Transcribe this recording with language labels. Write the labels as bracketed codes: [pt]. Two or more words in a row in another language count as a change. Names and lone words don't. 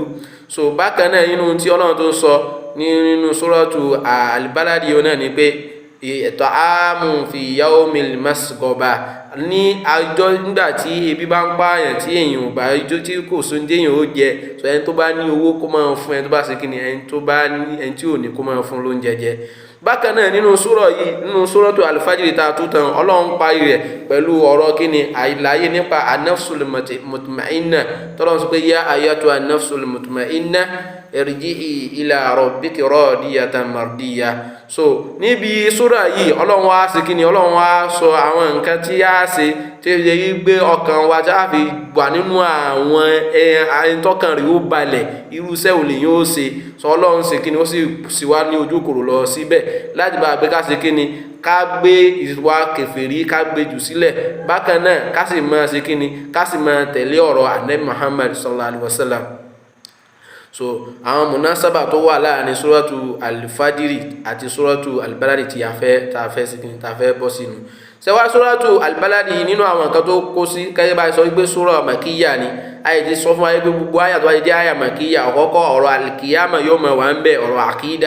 [yo] So bákan náà nínú tí Ọlọ́run tó sọ nínú suratu albaladi yìí náà ni pé [ar] طعام في يوم مسغبة, [yo] ní ọjọ́ nígbà tí ebi bá ń pààyàn, tí èèyàn ò bá tí kò sóúnjẹ èèyàn ó jẹ. So ẹni tó bá ní owó kó máa fún, ẹni tó bá ṣe kíni, ẹni tí ò ní kó máa fún lóúnjẹ jẹ. Bákan náà nínú sura yìí, nínú suratu alfajiri ta tú tán, Ọlọ́run parí rẹ̀ pẹ̀lú ọ̀rọ̀ kíni, àìláyé nípa [ar] النفس المطمئنة. [yo] tọ́lọ́run sọ pé [ar] يا أيتها النفس المطمئنة ارجعي إلى ربك راضية مرضية. [yo] So níbi sura yìí Ọlọ́run wá sí kíni, Ọlọ́run wá sọ àwọn nǹkan tí a ṣe tí ó yẹ kí gbé ọkàn wa tí a fi wà nínú àwọn àìtọ́kàn rí ó balẹ̀, irú iṣẹ́ ò lè yóò ṣe. So Ọlọ́run sí kíni, ó sì wá ní ojú kòrò lọ síbẹ̀ láti bá gbé ká ṣe kíni, ká gbé ìwà kèfèrí ká gbé jù sílẹ̀. Bákan náà ká sì máa ṣe kíni, ká sì máa tẹ̀lé ọ̀rọ̀ Ànábì Muhammad [ar] صلى الله عليه وسلم. [yo] So àwọn munasaba tó wà láàrin suratu alfajiri àti suratu albaladi tí a fẹ́ sí kíni, tá fẹ́ bọ́ sínú. Ṣẹwà suratu albaladi nínú àwọn nǹkan tó kó sí, kẹ́yẹ́ bá sọ wípé [ar] سورة مكية [yo] ni. Ayé ti sọ fún wa wípé gbogbo àyà tó wáyé jẹ́ àyà makiyya, ọ̀kọ́kọ́ ọ̀rọ̀ alkiyama yóò máa wà ń bẹ̀, ọ̀rọ̀ àkídà.